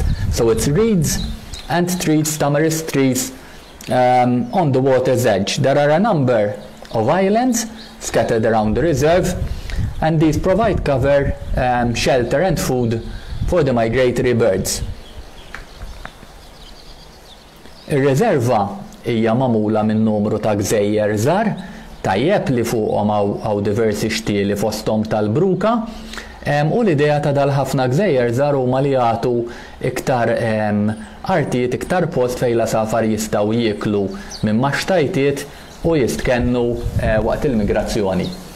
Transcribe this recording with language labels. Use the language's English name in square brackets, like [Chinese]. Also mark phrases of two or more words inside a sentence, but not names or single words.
[English] So it's reeds and trees, tamarisk trees on the water's edge. There are a number of islands scattered around the reserve, and these provide cover, shelter and food for the migratory birds. [Maltese] Ir-riserva hija magħmula minn numru ta' gżejjer żgħar tajjeb li fuqhom hawn diversi xtieli fosthom tal-bruka, u l-idea ta' dal-ħafna gżejjer żgħar huma li jagħtu iktar artijiet, iktar post fejn l-asafar jistgħu jieklu minn maxtajtiet u jistkennu waqt il-migrazzjoni.